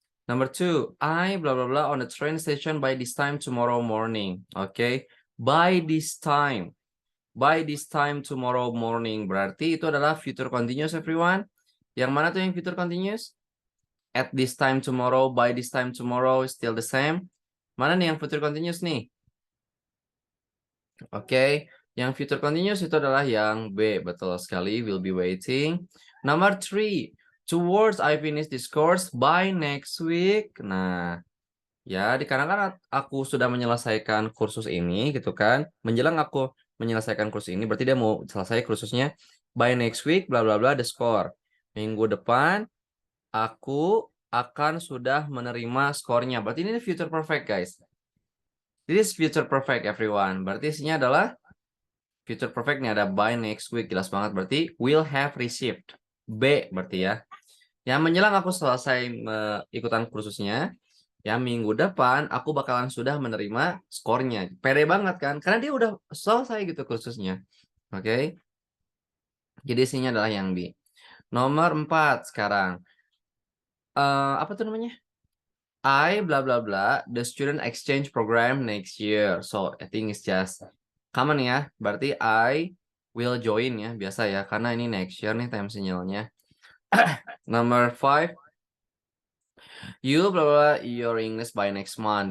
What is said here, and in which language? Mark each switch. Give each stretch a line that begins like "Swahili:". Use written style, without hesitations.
English: Number 2, I blah blah blah on the train station by this time tomorrow morning. Okay, by this time tomorrow morning.
Indonesian: Berarti itu adalah
English: future continuous, everyone.
Indonesian: Yang mana tuh yang
English: future continuous? at this time tomorrow, by this time tomorrow, still the same.
Indonesian: Mana nih yang future continuous nih? Oke, yang future continuous itu adalah yang B, betul sekali,
English: will be waiting. Number 3, towards I finish this course by next week.
Indonesian: Nah, ya dikarenakan aku sudah menyelesaikan kursus ini gitu kan, menjelang aku menyelesaikan kursus ini, berarti dia mau selesai kursusnya
English: by next week, bla bla bla, the score.
Indonesian: Minggu depan, aku akan sudah menerima skornya. Berarti ini future perfect, guys.
English: This is future perfect, everyone.
Indonesian: Berarti isinya adalah future perfect nih ada by next week, jelas banget berarti
English: will have received.
Indonesian: B berarti ya. Yang menjelang aku selesai ikutan kursusnya, ya minggu depan aku bakalan sudah menerima skornya. Pede banget kan? Karena dia udah selesai gitu kursusnya. Oke. Jadi isinya adalah yang B. Nomor 4 sekarang. Apa tuh namanya?
English: I bla bla bla the student exchange program next year. So I think it's just common ya. Berarti I will join ya,
Indonesian: biasa ya karena ini
English: next year nih time sinyalnya. Number 5, you bla bla your English by next month.